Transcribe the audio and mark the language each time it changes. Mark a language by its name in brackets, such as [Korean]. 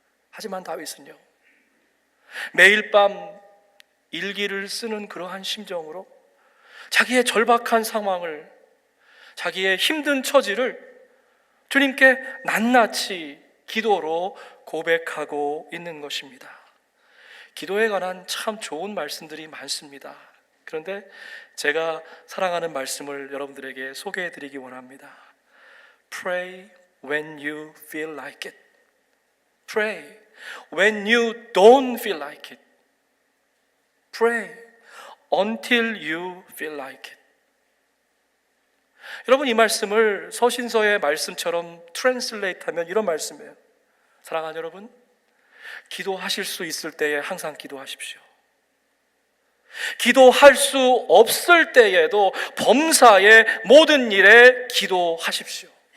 [Korean] 하지만 다윗은요, 매일 밤 일기를 쓰는 그러한 심정으로 자기의 절박한 상황을, 자기의 힘든 처지를 주님께 낱낱이 기도로 고백하고 있는 것입니다. 기도에 관한 참 좋은 말씀들이 많습니다. 그런데 제가 사랑하는 말씀을 여러분들에게 소개해 드리기 원합니다. [English] Pray when you feel like it. Pray when you don't feel like it. Pray until you feel like it. [Korean] 여러분, 이 말씀을 서신서의 말씀처럼 트랜슬레이트 하면 이런 말씀이에요. 사랑하는 여러분, 기도하실 수 있을 때에 항상 기도하십시오. 기도할 수 없을 때에도 범사의 모든 일에 기도하십시오.